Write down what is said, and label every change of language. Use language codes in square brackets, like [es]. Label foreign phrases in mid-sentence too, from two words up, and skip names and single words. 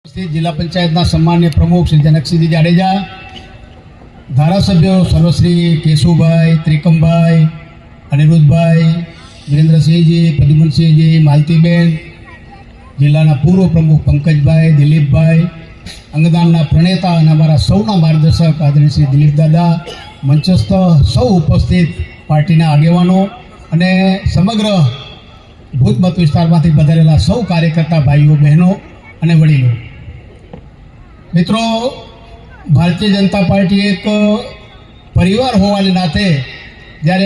[gu] જિલ્લા પંચાયતના સમ્માન્ય પ્રમુખ શ્રી જનકસિંહ જાડેજા, ધારાસભ્યો સર્વશ્રી કેશુભાઈ, ત્રિકમભાઈ, અનિરુદ્ધભાઈ, વીરેન્દ્રસિંહજી, પ્રદ્યુમનસિંહજી, માલતીબેન, જિલ્લાના પૂર્વ પ્રમુખ પંકજભાઈ, દિલીપભાઈ, અંગદાનના પ્રણેતા અને અમારા સૌના માર્ગદર્શક આદરણીય શ્રી દિલીપ દાદા, મંચસ્થ સૌ ઉપસ્થિત પાર્ટીના આગેવાનો અને સમગ્ર ભૂત મત વિસ્તારમાંથી પધારેલા સૌ કાર્યકર્તા ભાઈઓ બહેનો અને વડીલો, મિત્રો, ભારતીય જનતા પાર્ટી એક પરિવાર હોવાને નાતે જ્યારે